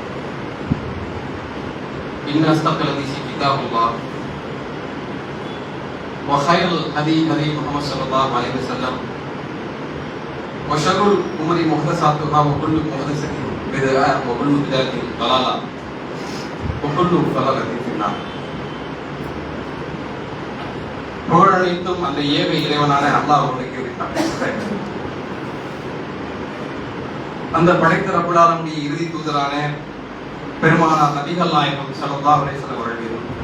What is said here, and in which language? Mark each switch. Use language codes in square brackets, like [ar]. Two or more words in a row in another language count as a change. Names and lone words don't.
[ar] إن أصدق الحديث كتاب الله وخير الهدي هدي محمد صلى الله عليه وسلم وشر الأمور محدثاتها وكل محدثة بدعة وكل بدعة ضلالة وكل ضلالة في النار. [ta] புகழனைத்தும் அந்த ஏக இறைவனான அல்லாஹ் அவர்களுக்கு அந்த படைத்த [ar] رب العالمين [ta] இறுதி தூதரான பெருமானார் நபிகள் நாயகம் [ar] صلى الله عليه وسلم [ta] அவர்கள்